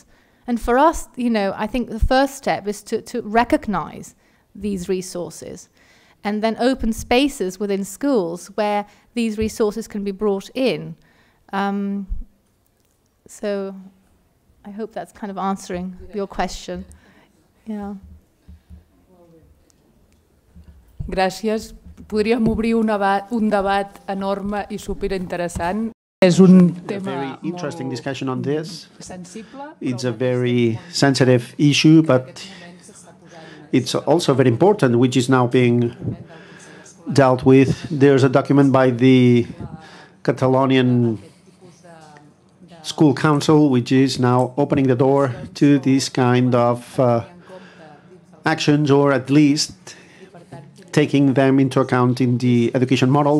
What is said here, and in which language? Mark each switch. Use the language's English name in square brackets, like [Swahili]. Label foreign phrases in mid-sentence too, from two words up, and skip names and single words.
[English] And for us, you know, I think the first step is to recognize these resources and then open spaces within schools where these resources can be brought in. So I hope that's kind of answering your question. Yeah. [Catalan] Gràcies. Podríem obrir un debat enorme I superinteressant. És un tema [English] very interesting discussion on this. [Catalan] sensible. [English] It's a very sensitive issue, but it's also very important, which is now being dealt with. There's a document by the Catalonian School Council, which is now opening the door to this kind of actions, or at least taking them into account in the education model.